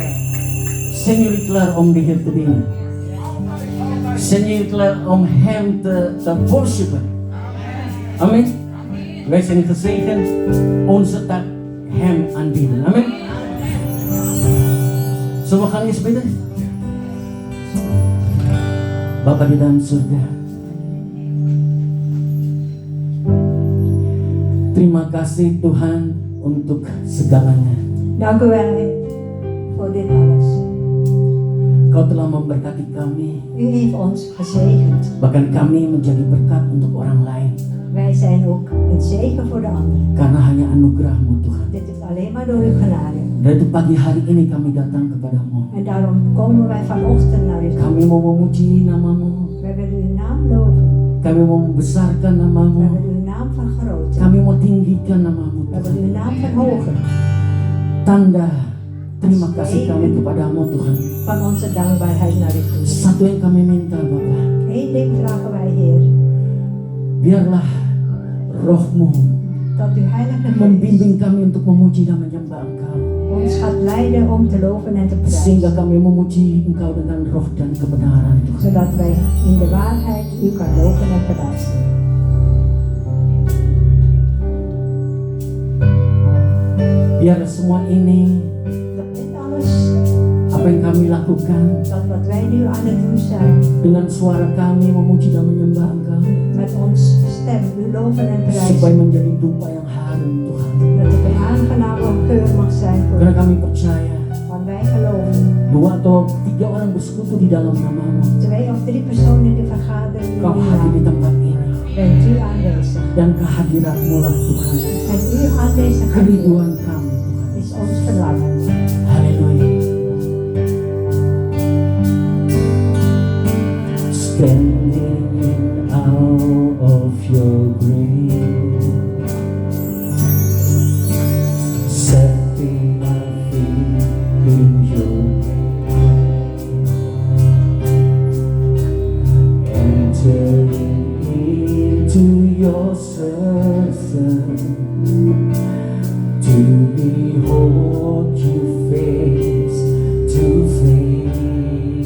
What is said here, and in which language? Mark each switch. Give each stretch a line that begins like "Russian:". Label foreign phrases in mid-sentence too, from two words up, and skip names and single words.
Dutch: Zijn jullie klaar om de Heer te dienen? Zijn jullie klaar om Hem te worshipen? Amen. Wij zijn gezegend. Onze taak Hem aanbieden. Amen. Zullen we gaan eens bidden?
Indonesian: Bapa di dalam surga, terima kasih Tuhan untuk segalanya.
Dutch: Dank u wel voor dit alles.
Indonesian: Kau telah memberkati kami,
Dutch: U heeft ons gezegend.
Indonesian: bahkan kami menjadi berkat untuk orang lain.
Dutch: Wij zijn ook een zegen voor de anderen.
Indonesian: Karena hanya anugerah-Mu Tuhan.
Dutch: Dit is alleen maar door uw genade.
Indonesian: Dan itu pagi hari ini kami datang kepadamu.
Dutch: En daarom komen wij vanochtend naar u toe.
Indonesian: Kami mau memuji nama-Mu.
Dutch: Wij willen uw naam loven.
Indonesian: Kami mau membesarkan
Dutch: Wij
Indonesian: nama-Mu.
Dutch: willen uw naam vergroten.
Indonesian: Kami mau tinggikan nama-Mu
Dutch: Wij
Indonesian: Tuhan.
Dutch: willen uw naam verhogen.
Indonesian: Tanda terima kasih kami kepadamu Tuhan.
Dutch: Van onze dankbaarheid naar u toe.
Indonesian: Satu yang kami minta Bapa,
Dutch: Eén ding vragen wij, Heer.
Indonesian: biarlah Roh-Mu
Dutch: Dat uw heilige geest
Indonesian: membimbing kami untuk memuji dan menyembah Engkau,
Dutch: ons gaat leiden om te loven en te
Indonesian: sehingga
Dutch: prijzen.
Indonesian: kami memuji Engkau dengan roh dan kebenaran Tuhan.
Dutch: Zodat wij in de waarheid u kan loven en prijzen.
Indonesian: Biar semua ini,
Dutch: Dat dit alles,
Indonesian: apa yang kami lakukan,
Dutch: dat wat wij nu aan het doen zijn,
Indonesian: dengan suara kami memuji dan menyembah Engkau,
Dutch: met ons stem u loven en
Indonesian: supaya
Dutch: prijzen.
Indonesian: menjadi dupa yang harum Tuhan.
Dutch: Dat het een aangename geur mag zijn voor
Indonesian: Karena
Dutch: u.
Indonesian: kami percaya,
Dutch: Want wij geloven,
Indonesian: 2 atau 3 orang bersekutu di dalam nama-Mu,
Dutch: 2 of 3 personen die vergaderen in
Indonesian: Kau
Dutch: uw
Indonesian: hadir di
Dutch: naam,
Indonesian: tempat ini.
Dutch: bent u aanwezig.
Indonesian: Dan kehadirat-Mu lah Tuhan,
Dutch: En uw aanwezigheid
Indonesian: kerinduan kami Tuhan.
Dutch: is ons verlangen.
Indonesian: Haleluya.
English: Standing in awe of your grace, setting my feet in your name, entering into your presence, to behold you face to face.